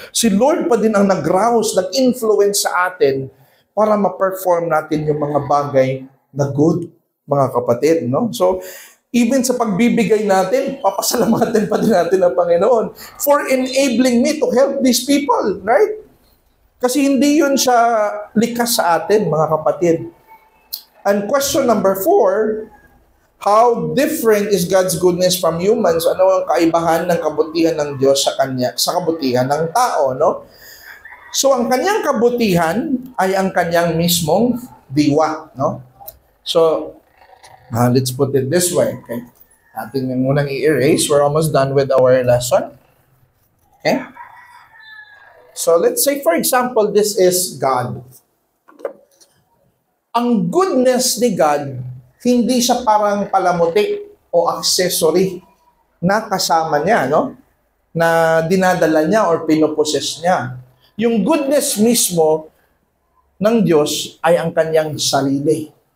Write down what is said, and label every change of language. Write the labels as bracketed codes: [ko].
[tl] Si Lord pa din ang nag-rouse, nag-influence sa atin para ma-perform natin yung mga bagay na good, mga kapatid, no? So, even sa pagbibigay natin, papasalamatan pa din natin ang Panginoon [en] for enabling me to help these people, [tl] right? Kasi hindi yun siya likas sa atin, mga kapatid. [en] And question number 4, how different is God's goodness from humans? [tl] Ano ang kaibahan ng kabutihan ng Diyos sa kabutihan ng tao, no? So, ang kanyang kabutihan ay ang kanyang mismong diwa, no? [en] So, let's put it this way, okay? [tl] Ating munang i-erase. [en] We're almost done with our lesson. Okay? So, let's say, for example, this is God. [tl] Ang goodness ni God, hindi siya parang palamuti o accessory na kasama niya, no? Na dinadala niya or pinoposes niya. Yung goodness mismo ng Diyos ay ang kanyang sarili.